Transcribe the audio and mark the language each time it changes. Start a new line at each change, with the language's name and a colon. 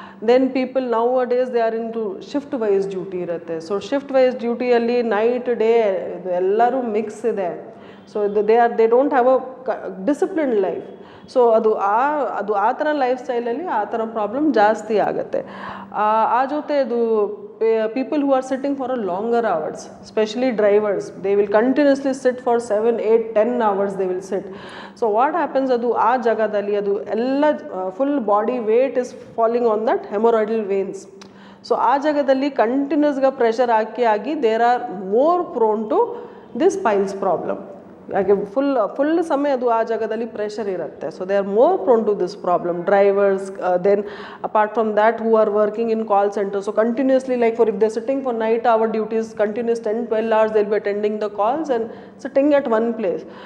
English: Then people nowadays they are into shift wise duty ಇರುತ್ತೆ.
Kannada: So shift wise ಡ್ಯೂಟಿಯಲ್ಲಿ night day ಇದು ಎಲ್ಲರೂ mix ಇದೆ. So
English: They don't have a disciplined life.
Kannada: So ಅದು ಆ ಥರ life ಸ್ಟೈಲಲ್ಲಿ ಆ ಥರ ಪ್ರಾಬ್ಲಮ್ ಜಾಸ್ತಿ ಆಗುತ್ತೆ. ಆ ಜೊತೆ ಇದು
English: people who are sitting for a longer hours, especially drivers, they will continuously sit for 7, 8, 10 hours they will sit. So what happens,
Kannada: adu aa jagadalli adu ella
English: full body weight is falling on that hemorrhoidal veins. So
Kannada: aa jagadalli continuous ga pressure agi
English: they are more prone to this piles problem.
Kannada: ಯಾಕೆ full ಸಮಯ ಅದು ಆ ಜಾಗದಲ್ಲಿ pressure ಇರುತ್ತೆ. So
English: They are more prone to this problem. Drivers, then apart from that who are working in call centre, so continuously like for if they sitting for night our duties continues 10-12 hours they'll be attending the calls and sitting at one place.